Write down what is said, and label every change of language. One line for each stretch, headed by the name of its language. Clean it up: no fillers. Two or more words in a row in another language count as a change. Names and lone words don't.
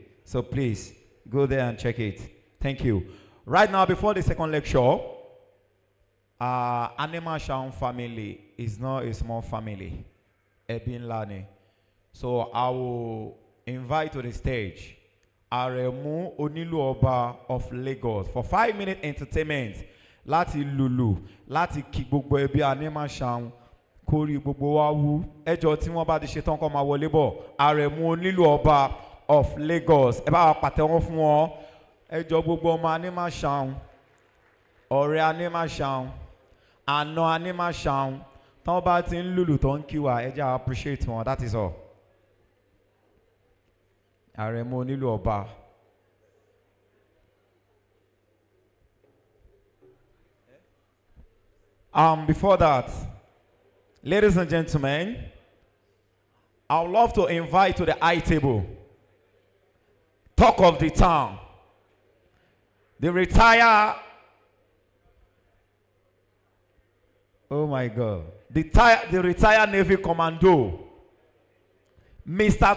English: So please go there and check it. Thank you. Right now, before the second lecture, Animashaun family is not a small family. Ebin Lani. So I will invite to the stage Aremu Onilu Oba of Lagos for 5-minute entertainment.
Yoruba: Láti lulu, láti kí gbogbo ẹbí Animashaun kórí gbogbo wa wú. Ẹjọ́ tí wọ́n bá ti ṣe tán kó máa wọlé bọ̀.
English: Aremu Onilu Oba of Lagos.
Yoruba: Ẹ bá wa pàtẹ́wọ́ fún wọn. Ẹjọ́ gbogbo ọmọ Animashaun, ọ̀rẹ́ Animashaun, àna Animashaun. Tán bá ti ń lulu tó ń kí wa, ẹ jẹ́ á appreciate wọn.
English: That is all. Aremu Onilu Oba. Before that, ladies and gentlemen, I would love to invite to the high table, talk of the town, the retired, oh my God, the retired Navy Commando, Mr.